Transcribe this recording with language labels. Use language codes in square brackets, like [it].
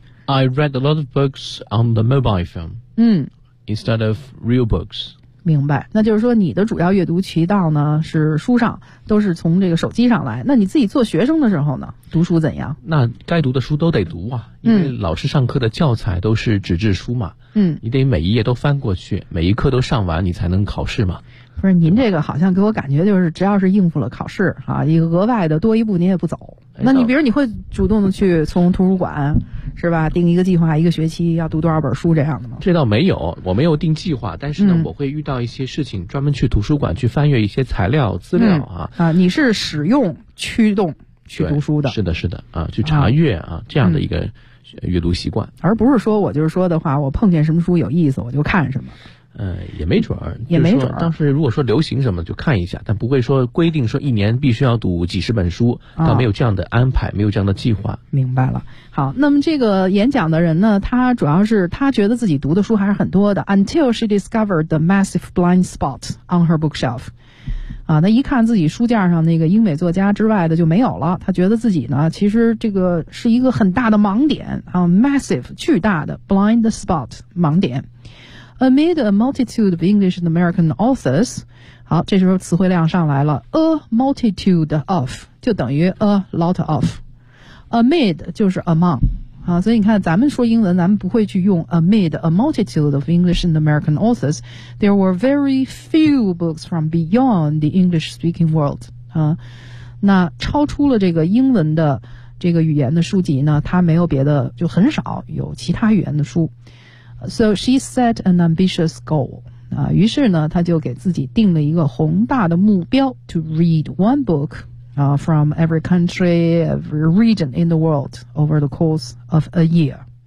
[en] I read a lot of books on the mobile phone. 嗯，instead of real books. [zh] 明白，那就是说你的主要阅读渠道呢是书上，都是从这个手机上来。那你自己做学生的时候呢，读书怎样？那该读的书都得读啊，因为老师上课的教材都是纸质书嘛。嗯，你得每一页都翻过去，每一课都上完，你才能考试嘛。不是，您这个好像给我感觉就是，只要是应付了考试啊，一个额外的多一步您也不走。那你比如你会主动的去从图书馆是吧，定一个计划，一个学期要读多少本书这样的吗？这倒没有，我没有定计划，但是呢，我会遇到一些事情，专门去图书馆去翻阅一些材料资料啊。啊，你是使用驱动去读书的？是的，是的啊，去查阅 啊这样的一个阅读习惯，而不是说我就是说的话，我碰见什么书有意思我就看什么。也没准儿，也没准儿。当时如果说流行什么就看一下，但不会说规定说一年必须要读几十本书，倒没有这样的安排，没有这样的计划。明白了。好，那么这个演讲的人呢，他主要是他觉得自己读的书还是很多的。 [en] Until she discovered the massive blind spot on her bookshelf. [zh] 啊，那一看自己书架上那个英美作家之外的就没有了，他觉得自己呢其实这个是一个很大的盲点啊 ，massive 巨大的 blind spot 盲点。 [en] Amid a multitude of English and American authors, [zh] 好，这时候词汇量上来了。 [en] A multitude of [zh] 就等于 [en] a lot of. [zh] Amid 就是 among 啊，所以你看，咱们说英文，咱们不会去用 [en] amid a multitude of English and American authors. There were very few books from beyond the English-speaking world. [zh] 啊，那超出了这个英文的这个语言的书籍呢，它没有别的，就很少有其他语言的书。 [en] So she set an ambitious goal. [zh] 啊，于是呢，她就给自己定了一个宏大的目标 [en] ，to read one book, from every country, every region in the world over the course of a year.